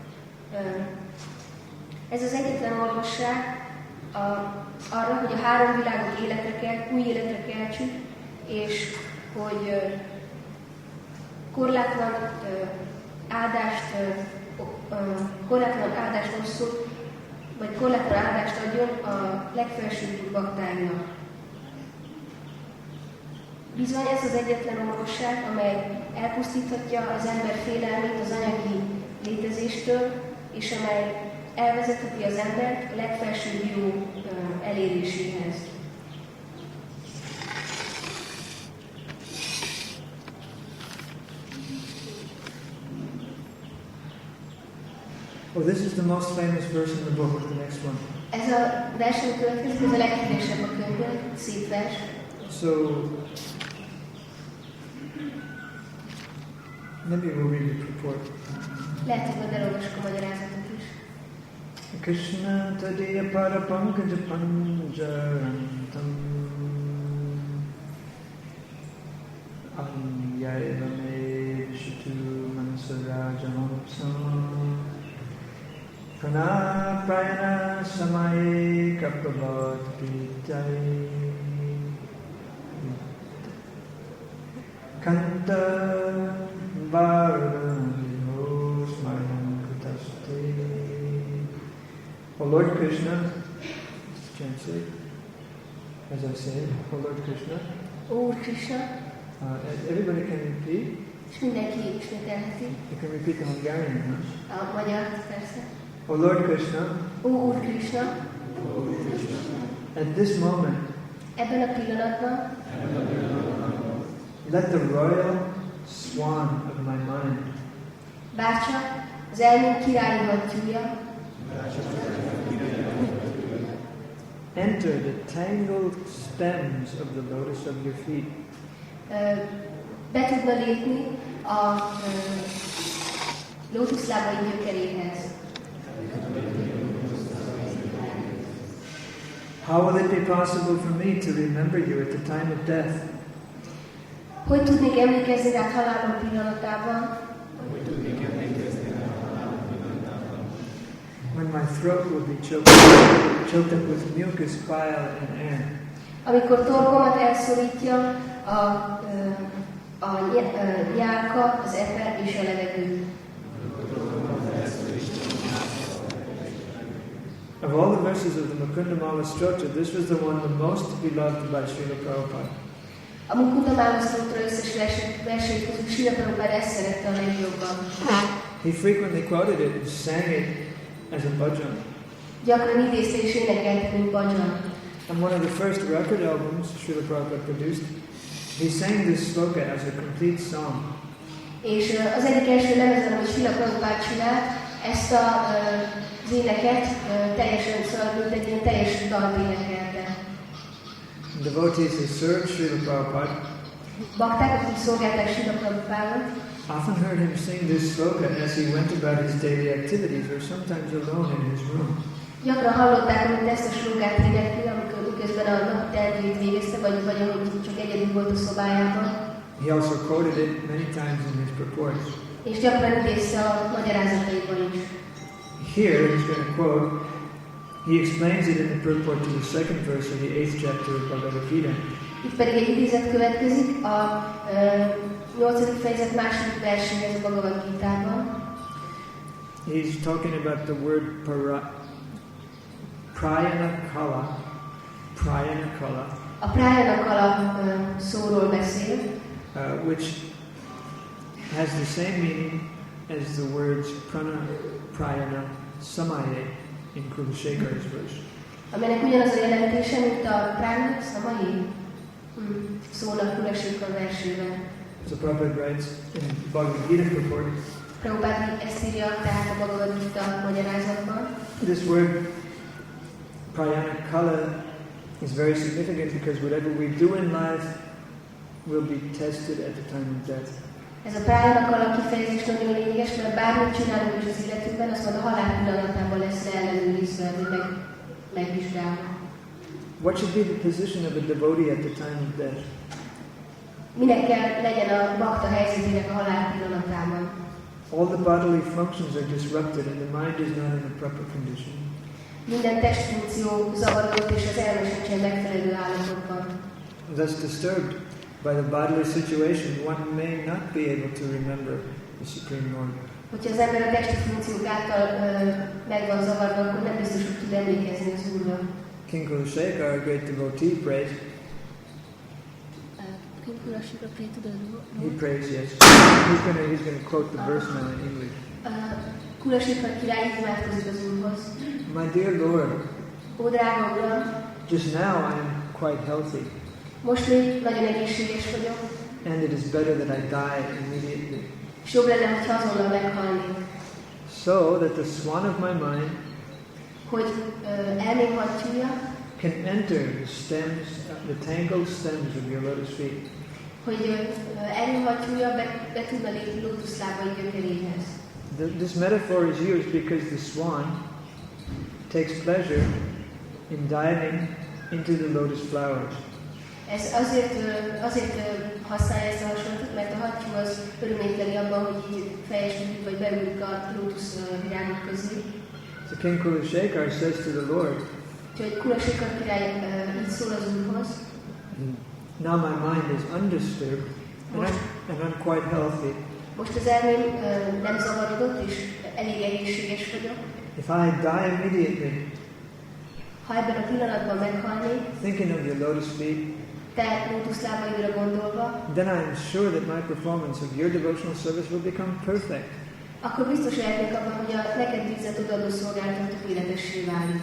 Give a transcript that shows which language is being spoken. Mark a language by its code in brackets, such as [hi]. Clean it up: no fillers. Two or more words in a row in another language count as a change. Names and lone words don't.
[hu] Ez az egyetlen orvosság arra, hogy a három világot új életre keltsük, és hogy korlátlan áldást osszunk, vagy korlátlan áldást adjon a legfelsőbb baktáinak. Bizony ez az egyetlen orvosság, amely elpusztíthatja az ember félelmét az anyagi létezéstől, és amely elvezetheti az embert a legfelsőbb jó eléréséhez. [en] Oh, this is the most famous verse in the book, the next one. [hu] Ez a versen következik, ez a leghíresebb a könyvben, szép vers. [en] So, maybe we'll read the purport. [hu] Lehet, hogy majd elolvassuk a magyarázatot is. [sa] Krishna tadiya parapankaja panjarantam anyayva me vishitu manasarajamapsam pranaprayana samaye kaprabhaktitai kanta varano smaranam kutaste. [en] O Lord Krishna, translate, as I say, O Lord Krishna. [hu] Úr Krishna. [en] Everybody can repeat. [hu] És mindenki ismételheti. [en] You can repeat the Hungarian, huh? [hu] A magyar, persze. [en] O Lord Krishna. [hu] Ó, Úr Krishna. [en] At this moment, [hu] ebben a pillanatban, [en] let the royal swan of my mind [hu] bárcsak az elmém királyi hattyúja [en] enter the tangled stems of the lotus of your feet. [hu] Be tudna lépni a lótuszlábai gyökeréhez. [en] How will it be possible for me to remember you at the time of death? [hu] Hogy tudnék emlékezni rá halálom pillanatában? [en] When my throat will be choked up with mucus, bile, and air. [hu] Amikor torkomat elszorítja a nyálka, az eper és a levegő. [en] Of all the verses of the Mukunda Stotra, this was the one the most beloved by Srila Prabhupada. [hu] A Mukunda Mála Stotra összes versét közül Srila Prabhupád ezt szerette a legjobban. [en] He frequently quoted it and sang it as a bhajan. [hu] Gyakran idézte és énekelte, mint bhajan. [en] On one of the first record albums Srila Prabhupada produced, he sang this sloka as a complete song. [hu] És az egyik első lemezen, amit Srila Prabhupád csinált, ezt az éneket teljesen szóval, mint egy ilyen teljes dalt énekelte. [en] Devotees who served Srila Prabhupada [hu] Bakták, akik szolgálták Srila Prabhupádot, [en] often heard him sing this sloka as he went about his daily activities or sometimes alone in his room. [hu] Gyakran hallották, mint ezt a slogát énekli, amikor miközben a napi teendőit végezte, vagy ahogy csak egyedül volt a szobájában. [en] He also quoted it many times in his purports. [hu] És gyakran idézte a magyarázataiban is. [en] Here he's going to quote, he explains it in the purport to the second verse of the 8th chapter of Bhagavad Gita. [hu] Itt pedig egy idézet következik a 8. fejezet második verséhez a Bhagavad Gitában. [en] He's talking about the word [sa] prayana kala. [hu] A [sa] prayana kala [hu] szóról beszél, [en] which has the same meaning as the words [sa] prana, prayana, samaye [en] in Kulashekara's verse. [hu] Aminek ugyanaz a jelentése, mint a [sa] prana, samaye [hu] szónak Kulashekara versében. [en] So Prabhupada writes in Bhagavad Gita purport, [hu] Prabhupád ezt írja tehát a Bhagavad Gita magyarázatban. [en] This word [sa] prayana kala [en] is very significant because whatever we do in life will be tested at the time of death. [hu] Ez a [sa] prayana kala [hu] kifejezés nagyon lényeges, mert bármit csinálunk is az életünkben, az majd a halál pillanatában lesz ellenőrizve, vagy megvizsgálva. [en] What should be the position of a devotee at the time of death? [hu] Minek kell legyen a bakta helyzetének a halál pillanatában? [en] All the bodily functions are disrupted and the mind is not in a proper condition. [hu] Minden testfunkció zavarodott és az elme sincsen megfelelő állapotban. [en] Thus disturbed by the bodily situation, one may not be able to remember the Supreme Lord. [hu] Hogyha az ember a testi funkciók által meg van zavarva, akkor nem biztos, hogy tud emlékezni az Úrra. [en] King Kulashekara, a great devotee, prays. King Kulashekara prayed to the Lord. He prays, yes. He's going to quote the verse now in English. [hu] Kulashekara király imádkozik az Úrhoz. [en] My dear Lord, [hu] Ó, drága Uram, [en] just now I am quite healthy. [hu] Most még nagyon egészséges vagyok. [en] And it is better that I die immediately. [hu] És jobb lenne, hogyha azonnal meghalnék. [en] So that the swan of my mind [hu] hogy elmém hattyúja [en] can enter the stems, the tangled stems of your lotus feet. [hu] Hogy elmém hattyúja be tudna lépni lótuszlábai gyökeréhez. [en] This metaphor is used because the swan takes pleasure in diving into the lotus flowers. [hu] Ez azért használja ezt a hasonlatot, mert a hattyú az örömét leli abban, hogy így fejeskedik, vagy beülik a lótusz virágok közé. [en] So King Kulashekara says to the Lord, [hu] úgyhogy Kulashekara király így szól az Úrhoz. [en] Now my mind is undisturbed and I'm quite healthy. [hu] Most az elmém nem zavarodott, és elég egészséges vagyok. [en] If I die immediately, [hu] ha ebben a pillanatban meghalnék, [en] thinking of your lotus feet, [hu] te lótuszlábaidra gondolva, [en] then I am sure that my performance of your devotional service will become perfect. [hu] Akkor biztos lehetnék abban, hogy a neked végzett odaadó szolgálatot tökéletessé válik.